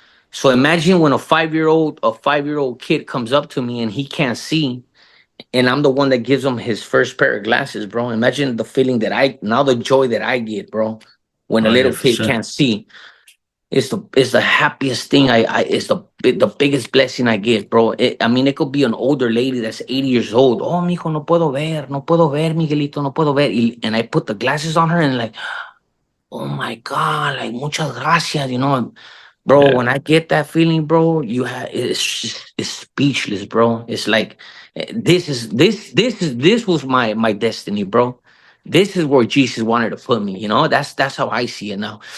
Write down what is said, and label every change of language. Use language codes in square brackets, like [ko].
[en] So imagine when a 5-year old kid comes up to me and he can't see, and I'm the one that gives him his first pair of glasses, bro. Imagine the feeling the joy that I get, bro, when a Oh yeah, little for kid sure. can't see. It's the happiest thing. It's the biggest blessing I get, bro. I mean, it could be an older lady that's 80 years old. [es] Oh, mijo, no puedo ver, Miguelito, no puedo ver. [en] And I put the glasses on her and like, oh my God, like [es] muchas gracias, [en] bro. Yeah. When I get that feeling, bro, it's speechless, bro. It's like this was my destiny, bro. This is where Jesus wanted to put me. That's how I see it now.